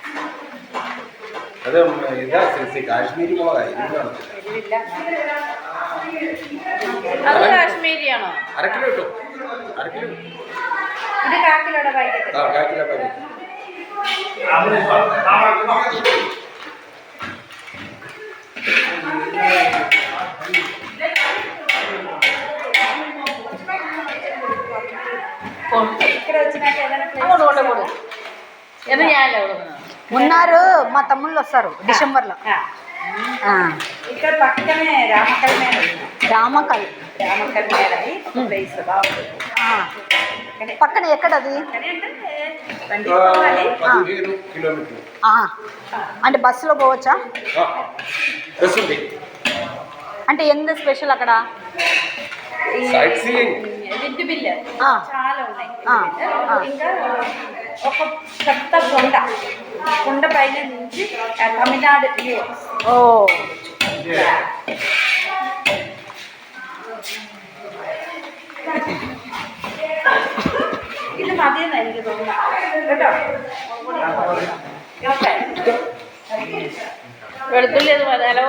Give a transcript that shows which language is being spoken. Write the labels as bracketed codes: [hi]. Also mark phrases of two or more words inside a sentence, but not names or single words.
[ml] അത് ഇതാ കാശ്മീരി മുളകായി എരിവില്ല. അത് കാശ്മീരിയാണോ? 1/2 കിലോ കിട്ടും. 1/2 കിലോ. ഇത് കാക്കിലോടെ പാക്കറ്റ്. ആ 1/4 കിലോ പാക്കറ്റ്. [te] ఇక్కడ వచ్చినాక ఏదైనా [ml] അങ്ങോട്ട് കൊണ്ട് കൊടു. [te] ఏదో చేయాలి ఎవరు మున్నారు మా తమ్ముళ్ళు వస్తారు డిసెంబర్లో. ఇక్కడ పక్కనే రామకల్ మేడ రామకల్. రామకల్ మేడ ప్లేస్ బాగుంది. పక్కన ఎక్కడది? బండి పోవాలి. 15 కిలోమీటర్లు. అంటే బస్సులో పోవచ్చా? బస్ ఉంది. అంటే ఎంత స్పెషల్ అక్కడ? [en] sight seeing. [te] విద్యు బిల్లు ఆ. చాలా ఉన్నాయి. ఆ. ఆ. ఇంకా ఒక పెద్ద కొండ పైన నుంచి తమిళనాడు వ్యూ. ఓ [ml] ഇത് മതിയെന്നാ എനിക്ക് തോന്നുന്നത് കേട്ടോ. ഓക്കെ വെളുത്തുള്ളി അത് മതിയാലോ?